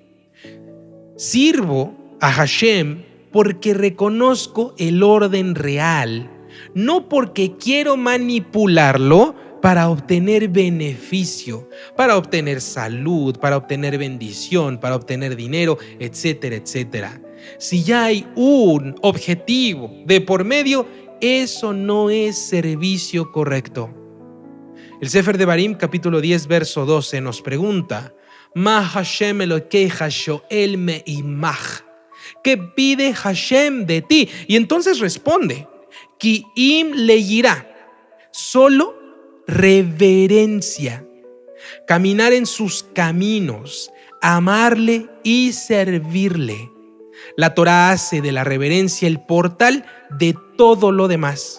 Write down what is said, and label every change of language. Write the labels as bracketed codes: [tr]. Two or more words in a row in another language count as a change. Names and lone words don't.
[es] Sirvo a Hashem porque reconozco el orden real, no porque quiero manipularlo para obtener beneficio, para obtener salud, para obtener bendición, para obtener dinero, etcétera, etcétera. Si ya hay un objetivo de por medio, eso no es servicio correcto. El Sefer Devarim, capítulo 10, verso 12, nos pregunta: [he] מה השם אלוקיך שואל מעמך. [es] ¿Qué pide Hashem de ti? Y entonces responde: [he] כי אם ליראה. [es] Solo reverencia. Caminar en sus caminos, amarle y servirle. La Torá hace de la reverencia el portal de todo lo demás.